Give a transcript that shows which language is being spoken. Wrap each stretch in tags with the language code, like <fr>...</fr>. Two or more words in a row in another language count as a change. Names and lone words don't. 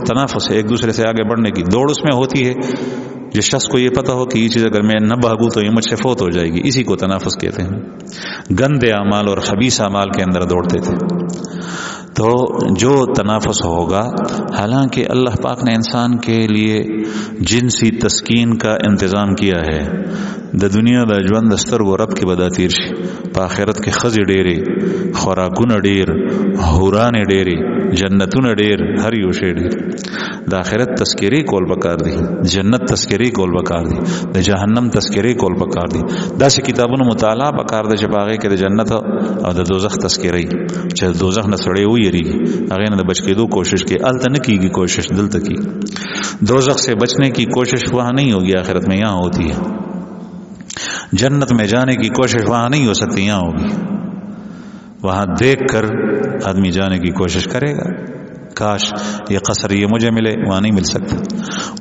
<ur>تنافس ہے، ایک دوسرے سے آگے بڑھنے کی دوڑ اس میں ہوتی ہے۔ جس شخص کو یہ پتہ ہو کہ یہ چیز اگر میں نہ بھاگوں تو یہ مجھ سے فوت ہو جائے گی، اسی کو تنافس کہتے ہیں۔ گندے اعمال اور خبیث اعمال کے اندر دوڑتے تھے۔ تو جو تنافس ہوگا، حالانکہ اللہ پاک نے انسان کے لیے جنسی تسکین کا انتظام کیا ہے،</ur> <ps>د دنیا د ژوند سترګو رب کې به دا تیر شي، په آخرت کې ښځې ډېرې، خوراکونه ډېر، حورانې ډېرې، جنتونه ډېر، هر یو شی ډېر۔ د آخرت تذکرې کول پکار دي، جنت تذکرې کول پکار دي، د جهنم تذکرې کول پکار دي، داسې کتابونو مطالعه پکار ده چې په هغې کې د جنت او د دوزخ تذکرې، چې د دوزخ نه سړی ویریږي، هغې نه د بچ کېدو کوشش کوي، هلته نه کېږي کوشش، دلته کېږي۔</ps> <ur>دوزخ سے بچنے کی کوشش وہاں نہیں ہوگی، آخرت میں یہاں ہوتی ہے۔ جنت میں جانے کی کوشش وہاں نہیں ہو سکتی، یہاں ہوگی۔ وہاں دیکھ کر آدمی جانے کی کوشش کرے گا، کاش یہ قصر یہ مجھے ملے، وہاں نہیں مل سکتا۔</ur>